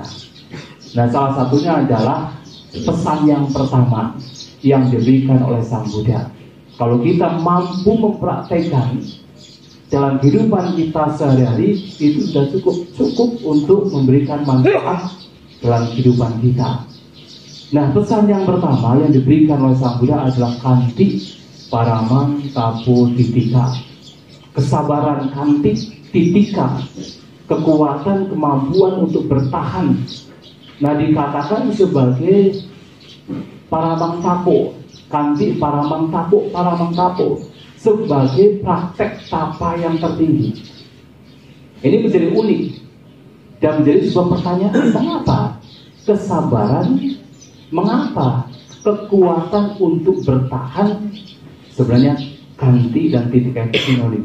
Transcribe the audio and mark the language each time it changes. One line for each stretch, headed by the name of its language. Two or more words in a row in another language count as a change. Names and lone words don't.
Indonesian: Nah, salah satunya adalah pesan yang pertama yang diberikan oleh Sang Buddha. Kalau kita mampu mempraktekkan dalam kehidupan kita sehari-hari itu sudah cukup untuk memberikan manfaat dalam kehidupan kita. Nah, pesan yang pertama yang diberikan oleh Sang Buddha adalah
Pali: kanti paramang tapo titika.
Indonesian: Kesabaran
Pali: kanti titika,
Indonesian: kekuatan, kemampuan untuk bertahan. Nah, dikatakan sebagai
Pali: paramang tapo, kanti paramang tapo
Indonesian: sebagai praktek tapa yang tertinggi. Ini menjadi unik dan menjadi sebuah pertanyaan, mengapa kesabaran, mengapa kekuatan untuk bertahan? Sebenarnya kanti dan titika itu sinonim.